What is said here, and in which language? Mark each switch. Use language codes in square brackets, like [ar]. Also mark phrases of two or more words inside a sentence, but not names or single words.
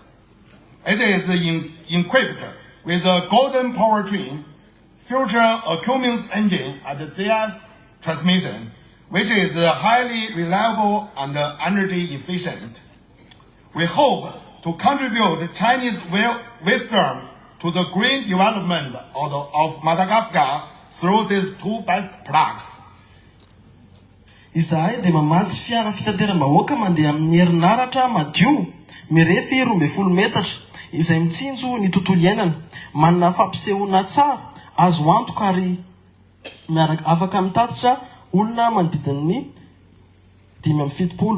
[en] It is equipped with a golden powertrain, future a Cummins engine and ZF transmission, which is highly reliable and energy efficient. We hope to contribute Chinese wisdom to the green development of Madagascar through these two best products. [mg] Izahay dia mamatsy fiara fitateram-bahoaka mandeha amin'ny herinaratra madio mirefy 12 metatra izay mitsinjo ny tontolo iainana. Manana fampisehoana tsara, azo antoka ary miaraka afaka mitatitra olona manodidina ny 570.